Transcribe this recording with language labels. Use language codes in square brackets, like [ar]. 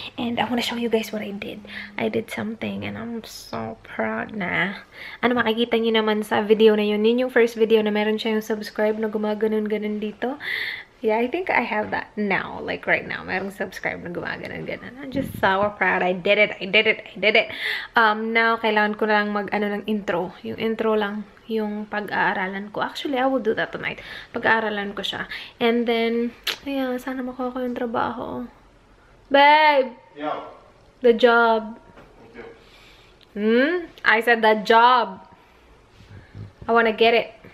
[en] And I want to show you guys what I did. I did something and I'm so proud na. [tl] Ano, makikita niyo naman sa video na yun. Yun yung first video na meron siya yung subscribe na gumaganon-ganon dito. [en] Yeah, I think I have that now. Like right now. [tl] Merong subscribe na gumaganon-ganon. [en] I'm just so proud. I did it. [tl] Now, kailangan ko lang mag-ano ng intro. Yung intro lang. Yung pag-aaralan ko. [en] Actually, I will do that tonight. [tl] Pag-aaralan ko siya. And then, ayan, sana makuha ko yung trabaho. Babe! [en] Yeah. The job. I said the job. I wanna get it.